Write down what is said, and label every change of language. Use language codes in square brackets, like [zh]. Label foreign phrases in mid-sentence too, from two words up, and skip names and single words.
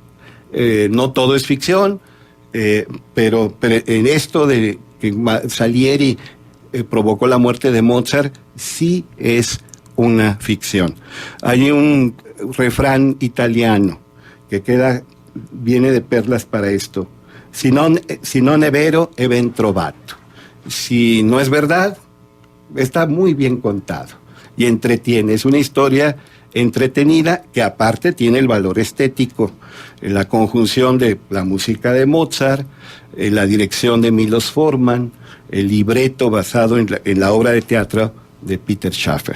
[es] No todo es ficción, pero en esto de que Salieri provocó la muerte de Mozart, sí es una ficción. Hay un refrán italiano que viene de perlas para esto. [it] Si non è vero, è ben trovato. [es] Si no es verdad, está muy bien contado y entretiene. Es una historia entretenida que aparte tiene el valor estético, la conjunción de la música de Mozart, la dirección de Milos Forman, el libreto basado en la obra de teatro de Peter Schaffer.